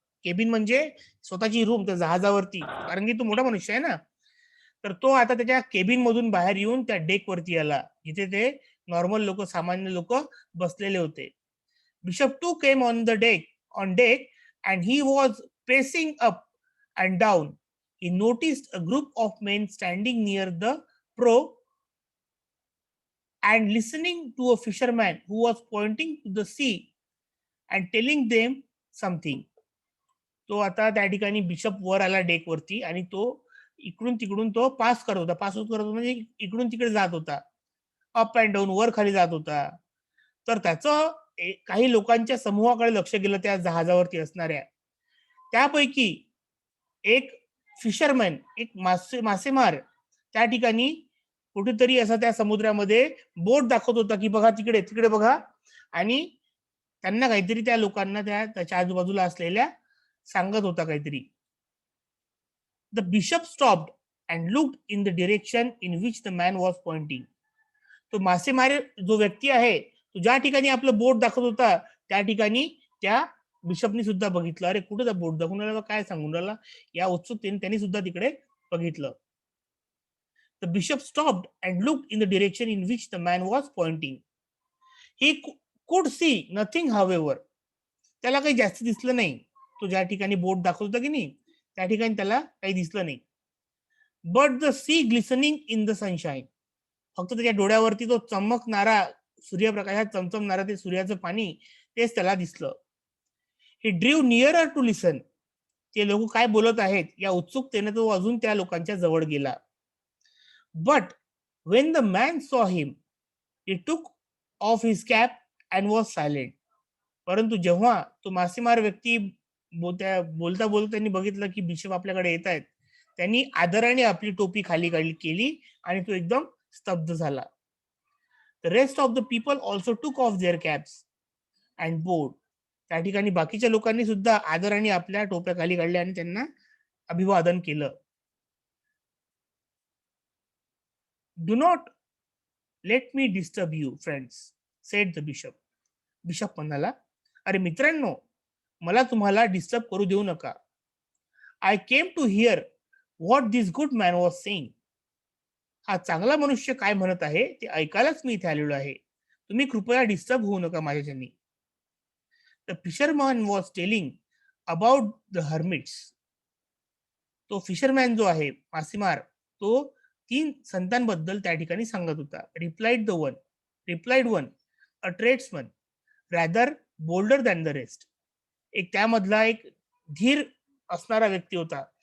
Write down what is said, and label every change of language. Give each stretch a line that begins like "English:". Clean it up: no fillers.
Marathi: Cabin म्हणजे स्वतःची room त्या जहाजावरती, कारण की तो मोठा मनुष्य आहे ना. तर तो आता त्याच्या केबिन मधून बाहेर येऊन त्या डेक वरती आला, जिथे ते नॉर्मल लोक, सामान्य लोक बसलेले होते.
English: Bishop too came on deck and he was pacing up and down. He noticed a group of men standing near the prow and listening to a fisherman who was pointing to the sea and telling them something.
Marathi: तो आता त्या ठिकाणी bishop वर आला deck वरती आणि तो इकडून तिकडून तो पास करत होता म्हणजे इकडून तिकडे जात होता,
English: up and down,
Marathi: वर खाली जात होता. तर त्याचं काही लोकांच्या समूहाकडे लक्ष गेलं, त्या जहाजावरती असणाऱ्या. त्यापैकी एक फिशरमॅन, एक मासेमार त्या ठिकाणी कुठेतरी असा त्या समुद्रामध्ये बोट दाखवत होता, की बघा तिकडे तिकडे बघा. आणि त्यांना काहीतरी त्या लोकांना त्याच्या आजूबाजूला असलेल्या सांगत होता काहीतरी.
English: The bishop stopped and looked in the direction in which the man was pointing.
Marathi: तो मासेमारी जो व्यक्ती आहे तो ज्या ठिकाणी आपलं बोट दाखवत होता त्या ठिकाणी त्या बिशपनी सुद्धा बघितलं, अरे कुठे बोट दाखवून राहिला, काय सांगून राहिला, या उत्सुकतेने त्यांनी सुद्धा तिकडे बघितलं.
English: The bishop stopped and looked in the direction in which the man was pointing. He could see nothing, however.
Marathi: त्याला काही जास्त दिसलं नाही. तो ज्या ठिकाणी बोट दाखवत होता की नाही त्या ठिकाणी त्याला काही दिसलं नाही.
English: But the sea glistening in the sunshine.
Marathi: फक्त त्याच्या डोळ्यावरती तो चमकणारा सूर्यप्रकाशात चमचमणारा ते सूर्याचं पाणी तेच त्याला दिसलं.
English: He drew nearer to listen.
Marathi: ते लोक काय बोलत आहेत या उत्सुकतेने तो अजून त्या लोकांच्या जवळ गेला.
English: But when the man saw him, he took off his cap and was silent.
Marathi: परंतु जेव्हा तो मासेमार व्यक्ती बोलता बोलता त्यांनी बघितलं की बिशप आपल्याकडे येत आहेत, त्यांनी आदराने आपली टोपी खाली केली आणि तो एकदम स्तब्ध झाला.
English: The rest of the people also took off their caps and bowed.
Marathi: त्या ठिकाणी बाकीच्या लोकांनी सुद्धा आदराने आपल्या टोप्या खाली काढल्या आणि त्यांना अभिवादन केलं.
English: Do not let me disturb you, friends, said the bishop.
Marathi: Bishop म्हणाला, अरे मित्रांनो, मला तुम्हाला डिस्टर्ब करू देऊ नका.
English: I came to hear what this good man was saying.
Marathi: हा चांगला मनुष्य काय म्हणत आहे ते ऐकायलाच मी इथे आलेलो आहे. तुम्ही कृपया डिस्टर्ब होऊ नका माझ्याच्यानी.
English: The fisherman was telling about the hermits.
Marathi: तो फिशरमॅन जो आहे मासेमार तो 3 संतांबद्दल त्या ठिकाणी सांगत होता.
English: Replied one a tradesman rather bolder than the rest.
Marathi: एक त्यामधला एक धीर असणारा व्यक्ती होता.